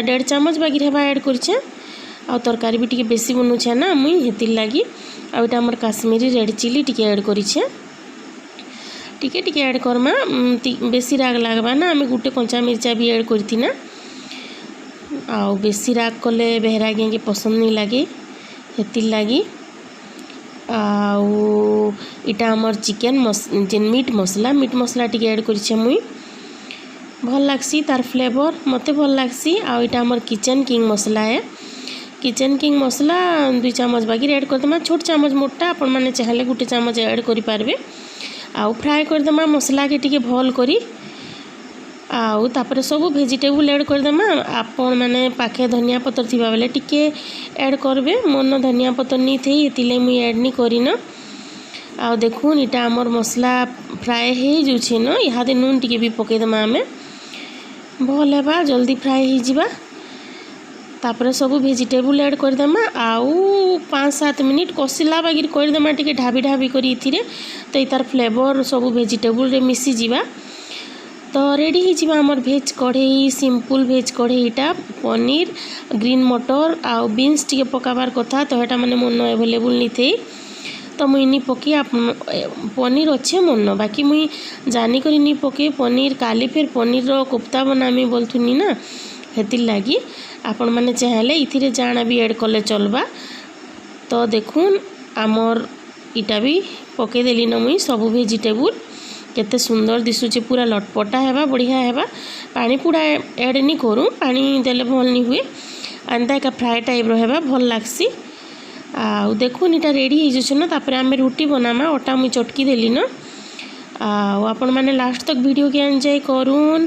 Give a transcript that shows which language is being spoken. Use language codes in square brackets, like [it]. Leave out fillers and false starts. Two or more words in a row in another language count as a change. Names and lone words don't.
[spv] 1.5 ଚାମଚ ବାକି ହେବା ଆଡ୍ କରଛେ ଆଉ ତରକାରି ଭି ଟିକେ ବେସି ବନୁଛେ ନା ମୁଇ ହେତିର ଲାଗି ଆଉ ଏଟା ହମର କାଶ୍ମୀରୀ [en] red chili [spv] ଟିକେ ଆଡ୍ କରିଛେ ଟିକେ ଟିକେ ଆଡ୍ କରମା ବେସି ରାଗ ଲାଗବା ନା ଆମେ ଗୁଟେ କଞ୍ଚା ମିର୍ଚା ଭି ଆଡ୍ କରତି ନା ଆଉ ବେସି ରାଗ କଲେ ବେହରା କେ ପସନ୍ଦ ନହିଁ ଲଗେ ହେତିର ଲାଗି ଆଉ ଇଟା ହମର ଚିକେନ ଯେନ ମିଟ ମସଲା ଟିକେ ଆଡ୍ କରିଛେ ମୁଇ ଭଲ ଲଗସି ତାର ଫ୍ଲେଭର ମତେ ଭଲ ଲଗସି। ଆ ଇଟା ହମର କିଚେନ କିଙ୍ଗ ମସଲା ହେ। କିଚେନ କିଙ୍ଗ ମସଲା 2 ଚାମଚ ବାକି ଆଡ୍ କରଦମା। ଛୋଟ ଚାମଚ ମୋଟା ଆପଣ ମାନେ ଚାହଲେ 1 ଚାମଚ ଆଡ୍ କରି ପାରବେ। ଆ ଫ୍ରାଇ କରଦମା ମସଲା କେ ଟିକେ ଭଲ କରି। ଆଉ ତାପର ସବ ଭେଜିଟେବଲ ଆଡ୍ କରଦମା। ଆପଣ ମାନେ ପାଖେ ଧନିଆ ପତ୍ର ଥିବା ବେଲେ ଟିକେ ଆଡ୍ କରବେ। ମନ ଧନିଆ ପତ୍ର ନି ଥି ଇତିଲେ ମୁଇ ଆଡ୍ ନି କରିନ। ଆ ଦେଖୁନ ଇଟା ହମର ମସଲା ଫ୍ରାଇ ହେ ଯୁଛେ ନ। ଇହାଦେ ନୁନ ଟିକେ ଭି ପକେ ଦମା ହମେ ଭଲ ହେବା ଜଲଦି ଫ୍ରାଇ ହୋ ଯିବା। ତାପର ସବ ଭେଜିଟେବଲ ଆଡ୍ କରଦମା। ଆଉ 5-7 ମିନିଟ କସିଲା ବାଗିର କରଦମା ଟିକେ ଢାବି ଢାବି କରି ଇଥିରେ ତୋ ତାର ଫ୍ଲେଭର ସବ ଭେଜିଟେବଲ ରେ ମିସି ଯିବା। ତୋ ରେଡି ହୋ ଯିବା ହମର ଭେଜ କଡ଼ାଇ ସିମ୍ପଲ ଭେଜ କଡ଼ାଇଟା। ପନିର ଗ୍ରୀନ ମଟର ଆ ବିନ୍ସ ଟିକେ ପକାବାର କଥା ତୋ ହେଟା ମାନେ ମନ ଆଭେଲେବଲ ନି ଥେ ତୋ ମୁଇ ନି ପକେ। ପନିର ଅଛେ ମନ ବାକି ମୁଇ ଜାଣି କରି ନି ପକେ ପନିର କାଲି ଫିର ପନିର ରୋ କୋଫ୍ତା ବନାମି ବୋଲଥୁନି ନା ହେତିଲ ଲାଗି ଆପଣ ମାନେ ଚାହଲେ ଇଥିରେ ଜାନା ଭି ଆଡ୍ କଲେ ଚଲବା। ତୋ ଦେଖୁନ ଆମର ଇଟା ଭି ପକେ ଦେଲି ନ ମୁଇ ସବ ଭେଜିଟେବଲ କେତେ ସୁନ୍ଦର ଦିଶୁଛେ ପୂରା ଲଟପଟା ହେବା ବଢ଼ିଆ ହେବା। ପାଣି ପୂରା ଆଡ୍ ନି କରୁଁ ପାଣି ଦେଲେ ଭଲ ନି ହୁଏ ଅନ୍ଦା ଏକା [en] fry type [spv] ରୋ ହେବା ଭଲ ଲାଗସି। ଆ ଦେଖୁନ ଇଟା ରେଡି ହୋ ଯଛନ ତାପର ଆମେ ରୋଟି ବନାମା ଅଟା ମୁଇ ଚଟକି ଦେଲି ନ। ଆପଣ ମାନେ ଲାଷ୍ଟ ତକ ଭିଡିଓ କେ ଏଞ୍ଜୟ କରୁଁ।